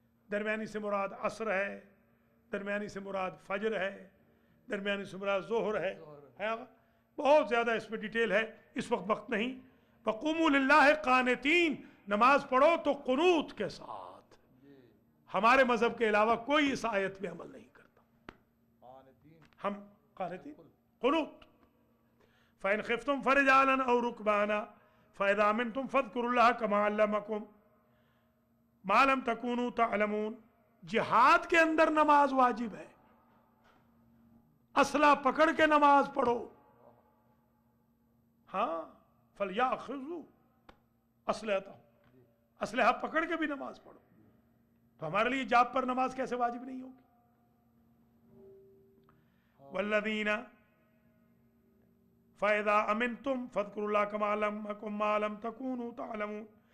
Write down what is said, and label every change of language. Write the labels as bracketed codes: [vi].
[ur] درمیانی سے مراد عصر ہے, درمیانی سے مراد فجر ہے, درمیانی سے مراد ظہر ہے. بہت زیادہ اس میں ڈیٹیل ہے, اس وقت نہیں. [ar] وقوموا للہ قانتین, [ur] نماز پڑھو تو قنوت کے ساتھ. ہمارے مذہب کے علاوہ کوئی اس آیت پہ عمل نہیں کرتا. ہم قانتین قنوت. [ar] فإن خفتم فرجالا أو ركبانا فإذا أمنتم فاذكروا الله كما علمكم ما لم تكونوا تعلمون. [ur] جہاد کے اندر نماز واجب ہے. اسلحہ پکڑ کے نماز پڑھو. ہاں [ar] فَلْيَأْخُذُوا أَسْلِحَتَهُمْ, [ur] اسلحہ پکڑ کے بھی نماز پڑھو. تو ہمارے لیے جاب پر نماز کیسے واجب نہیں ہوگی؟ [ar] وَالَّذِينَ فَإِذَا أَمِنْتُمْ فَاذْكُرُوا اللَّهَ كَمَا عَلَّمَكُم مَّا لَمْ تَكُونُوا تَعْلَمُونَ.